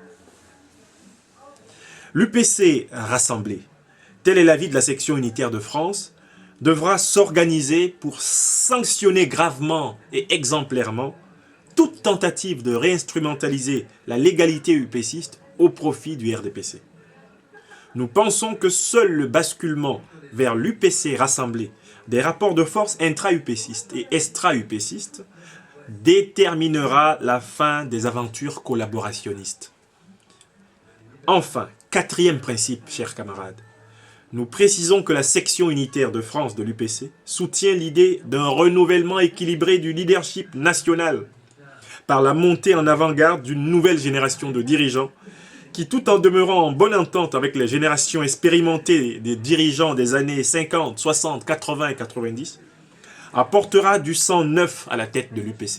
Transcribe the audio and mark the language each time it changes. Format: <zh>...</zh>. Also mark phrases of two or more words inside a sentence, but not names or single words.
<fr>L'UPC rassemblé, tel est l'avis de la section unitaire de France, devra s'organiser pour sanctionner gravement et exemplairement toute tentative de réinstrumentaliser la légalité upéciste au profit du RDPC. Nous pensons que seul le basculement vers l'UPC rassemblé des rapports de force intra-upécistes et extra-upécistes déterminera la fin des aventures collaborationnistes. Enfin, quatrième principe, chers camarades, nous précisons que la section unitaire de France de l'UPC soutient l'idée d'un renouvellement équilibré du leadership national par la montée en avant-garde d'une nouvelle génération de dirigeants qui, tout en demeurant en bonne entente avec les générations expérimentées des dirigeants des années 50, 60, 80 et 90, apportera du sang neuf à la tête de l'UPC.</fr>